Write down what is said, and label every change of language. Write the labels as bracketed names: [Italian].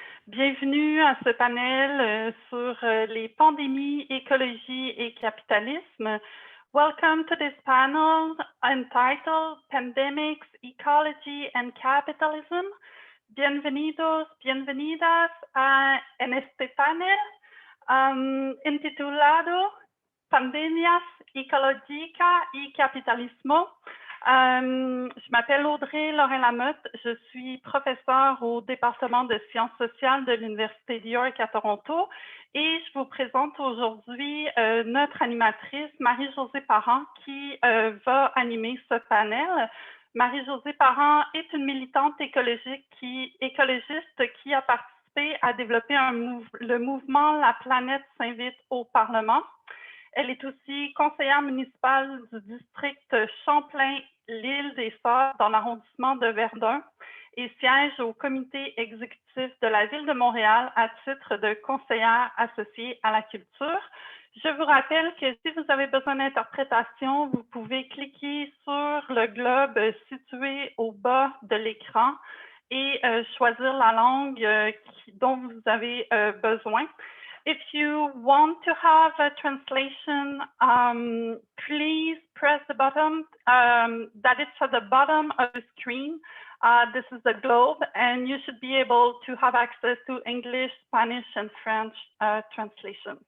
[French] Bienvenue à ce panel sur les pandémies, écologie et capitalisme. [English] Welcome to this panel entitled Pandemics, Ecology and Capitalism. [Spanish] Bienvenidos, bienvenidas en este panel intitulado Pandemias, Ecologica y Capitalismo. [French] Je m'appelle Audrey Lorrain-Lamotte, je suis professeure au département de sciences sociales de l'Université de York à Toronto et je vous présente aujourd'hui notre animatrice Marie-Josée Parent qui va animer ce panel. Marie-Josée Parent est une militante écologiste qui a participé à développer le mouvement La planète s'invite au Parlement. Elle est aussi conseillère municipale du district Champlain-L'Île-des-Sœurs dans l'arrondissement de Verdun et siège au comité exécutif de la Ville de Montréal à titre de conseillère associée à la culture. Je vous rappelle que si vous avez besoin d'interprétation, vous pouvez cliquer sur le globe situé au bas de l'écran et choisir la langue dont vous avez besoin. [English] If you want to have a translation, please press the button that is at the bottom of the screen. This is the globe, and you should be able to have access to English, Spanish, and French translation.